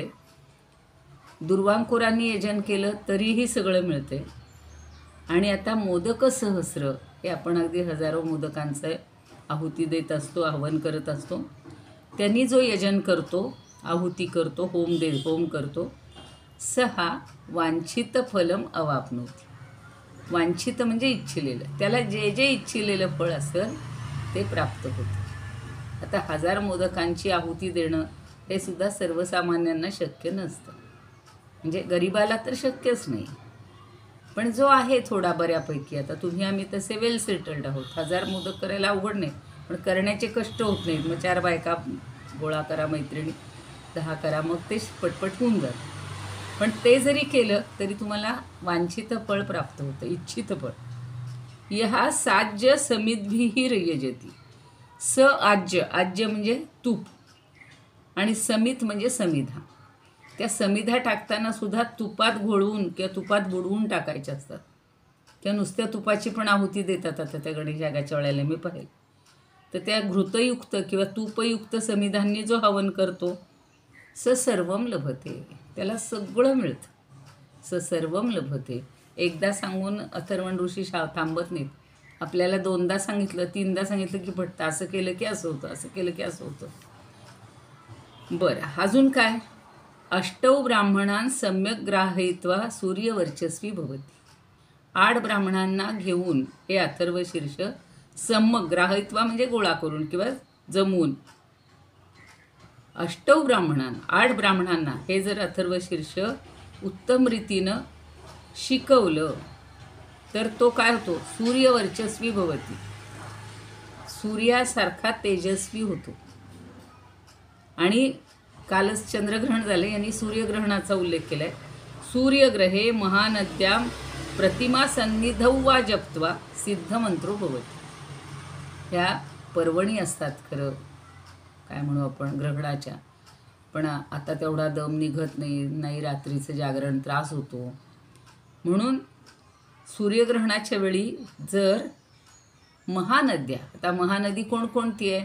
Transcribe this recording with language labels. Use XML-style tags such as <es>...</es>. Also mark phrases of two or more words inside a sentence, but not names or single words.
<mr>दुर्वांकुरांनी यजन केलं तरीही सगळं मिळतंय. आणि आता मोदक सहस्र, हे आपण अगदी हजारो मोदकांचं आहुती देत असतो, आव्हान करत असतो. त्यांनी जो यजन करतो, आहुती करतो, होम करतो,</mr> <sa>सहा वांछित फलम अवाप्नोती.</sa> <mr>वांछित म्हणजे इच्छिलेलं, त्याला जे जे इच्छिलेलं फळ असेल ते प्राप्त होतं. आता 1000 मोदकांची आहुती देणं हे सुद्धा सर्वसामान्यांना शक्य नसतं. म्हणजे गरिबाला तर शक्यच नाही, पण जो आहे थोडा बऱ्यापैकी, आता तुम्ही आम्ही तसे</mr> <en>well settled</en> <mr>आहोत. 1000 मोदक करायला अवघड नाही, पण करण्याचे कष्ट होत नाहीत. मग 4 बायका गोळा करा, मैत्रिणी, 10 करा, मग ते पटपट होऊन जातं. पण ते जरी केलं तरी तुम्हाला वांछित फळ प्राप्त होतं, इच्छित फळ.</mr> <sa>यहा साज्य समिद्भिः रयजती.</sa> <mr>स आज्य, आज्य म्हणजे तूप, आणि समित म्हणजे समिधा. त्या समिधा टाकताना सुद्धा तुपात घोळवून किंवा तुपात बुडवून टाकायच्या असतात. किंवा नुसत्या तुपाची पण आहुती देतात आता त्या गणेश यागाच्या वेळेला मी पाहिलं. तर त्या घृतयुक्त किंवा तूपयुक्त समिधांनी जो हवन करतो,</mr> <sa>स सर्वम लभते,</sa> <mr>त्याला सगळं मिळतं.</mr> <sa>स सर्वम लभते.</sa> <mr>एकदा सांगून अथर्वण ऋषी थांबत नाहीत. आपल्याला 2दा सांगितलं, 3दा सांगितलं की पटतं. असं केलं की असं होतं, असं केलं की असं होतं. बरं, अजून काय?</mr> <sa>अष्टौ ब्राह्मणां सम्यक ग्राहयित्वा सूर्यवर्चस्वी भवती.</sa> <mr>8 ब्राह्मणांना घेऊन हे अथर्वशीर्ष</mr> <sa>सम्यक ग्राहयित्वा</sa> <mr>म्हणजे गोळा करून किंवा जमवून,</mr> <sa>अष्टौ ब्राह्मणां</sa> <mr>8 ब्राह्मणांना हे जर अथर्वशीर्ष उत्तम रीतीनं शिकवलं तर तो काय होतो?</mr> <sa>सूर्यवर्चस्वी भवती,</sa> <mr>सूर्यासारखा तेजस्वी होतो. आणि कालच चंद्रग्रहण झाले, यांनी सूर्यग्रहणाचा उल्लेख केला आहे.</mr> <sa>सूर्यग्रहे महानद्यां प्रतिमा सन्निधौ वा जप्त्वा सिद्धमंत्रो भवती.</sa> <mr>ह्या पर्वणी असतात खरं, काय म्हणू आपण, ग्रहणाच्या. पण आता तेवढा दम निघत नाही, रात्रीचं जागरण त्रास होतो. म्हणून सूर्यग्रहणाच्या वेळी जर महानद्या, आता महानदी कोणकोणती आहे?</mr>